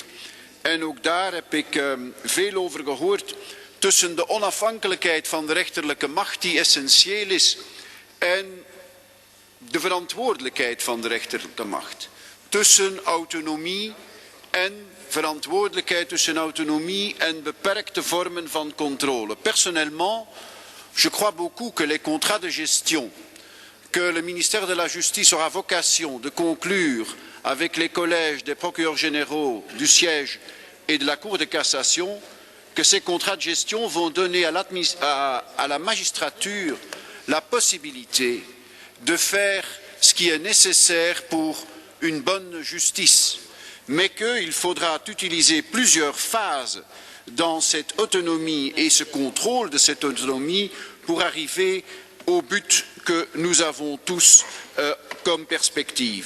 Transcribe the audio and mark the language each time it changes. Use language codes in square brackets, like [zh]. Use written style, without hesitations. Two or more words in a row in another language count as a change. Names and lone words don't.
[nl] En ook daar heb ik veel over gehoord tussen de onafhankelijkheid van de rechterlijke macht die essentieel is en de verantwoordelijkheid van de rechterlijke macht. Tussen autonomie en verantwoordelijkheid, tussen autonomie en beperkte vormen van controle. [fr] Personnellement, je crois beaucoup que les contrats de gestion que le ministère de la Justice aura vocation de conclure avec les collèges des procureurs généraux du siège et de la Cour de cassation, que ces contrats de gestion vont donner à la magistrature la possibilité de faire ce qui est nécessaire pour une bonne justice, mais qu'il faudra utiliser plusieurs phases dans cette autonomie et ce contrôle de cette autonomie pour arriver au but que nous avons tous comme perspective.